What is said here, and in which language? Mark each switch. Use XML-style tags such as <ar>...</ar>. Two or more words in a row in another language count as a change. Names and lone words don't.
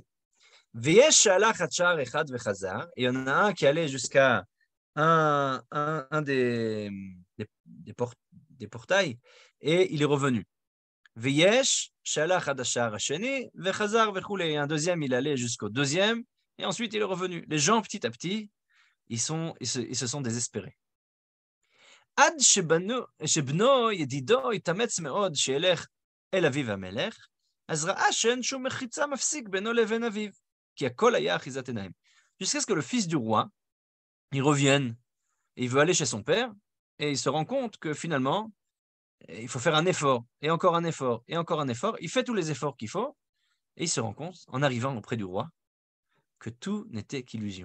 <fr>Et il y en a un qui allait jusqu'à un des portails et il est revenu. Et un deuxième, il allait jusqu'au deuxième et ensuite il est revenu. Les gens, petit à petit, ils se sont désespérés.</fr> <he>עד שבנו ידידו התאמץ מאוד שילך אל אביו המלך, אז ראה שאין שום מחיצה מפסיק בינו לבין אביו, כי הכל היה אחיזת עיניים.</he> <fr>Jusqu'à ce que le fils du roi, il revienne, et il veut aller chez son père, et il se rend compte que finalement, il faut faire un effort, et encore un effort, et encore un effort. Il fait tous les efforts qu'il faut, et il se rend compte, en arrivant auprès du roi, que tout n'était qu'illusion.</fr>